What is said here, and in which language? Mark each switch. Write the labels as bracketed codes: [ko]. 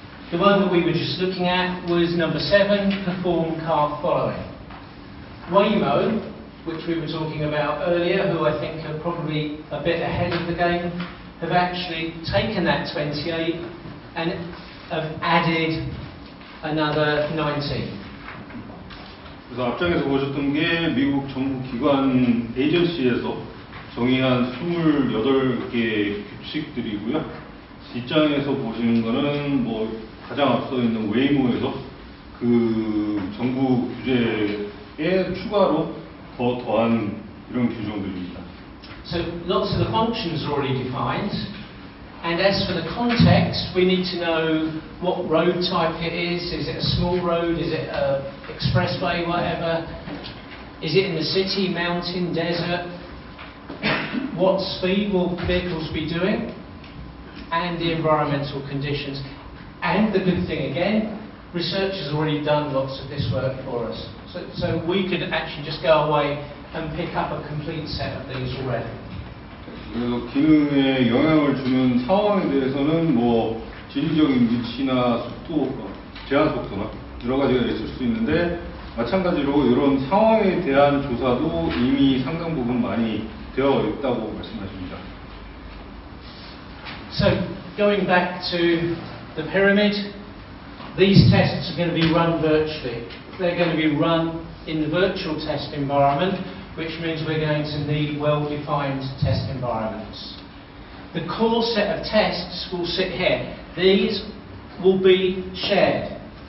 [en] The one that we were just looking at was number 7, perform car following. Waymo, which we were talking about earlier, who I think are probably a bit ahead of the game, have actually taken that 28 and have added another 19. [ko] 그래서 앞장에서 보셨던 게 미국 정부 기관 에이전시에서 정의한 28개 규칙들이고요. 뒷장에서 보시는 거는 뭐 가장 앞서 있는 웨이모에서 그 정부 규제에 추가로 더한 이런 규정들입니다. [en] So lots of the functions are already defined, and as for the context, we need to know what road type it is. Is it a small road? Is it an expressway? Whatever. Is it in the city, mountain, desert? What speed will vehicles be doing? And the environmental conditions. And the good thing again, research has already done lots of this work for us. So we could actually just go away and pick up a complete set of these already. [ko] 그래서 기능에 영향을 주는 상황에 대해서는 뭐 지리적인 위치나 속도, 제한 속도나 여러 가지가 있을 수 있는데 마찬가지로 이런 상황에 대한 조사도 이미 상당 부분 많이 되어 있다고 말씀하십니다. [en] So going back to the pyramid, these tests are going to be run virtually. They're going to be run in the virtual test environment, which means we're going to need well-defined test environments. The core set of tests will sit here. These will be shared.